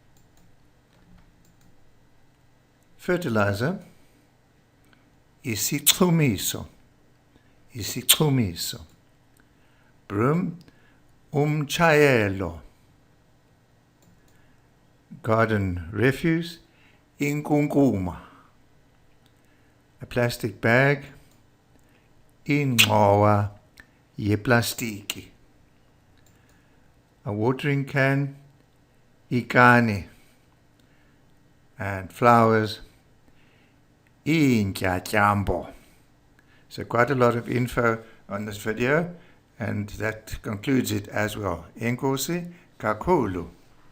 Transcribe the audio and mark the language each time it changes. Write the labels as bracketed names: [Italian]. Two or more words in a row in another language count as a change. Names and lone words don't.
[English] Fertilizer, isichumiso. [Xhosa] Isichumiso. Broom, umchayelo. [English] Garden refuse, inkunkuma. A plastic bag, [Xhosa] ingxowa yeplastiki. [English] A watering can, ikani. And flowers, intyatyambo. So quite a lot of info on this video, and that concludes it as well. [Xhosa] Enkosi kakhulu.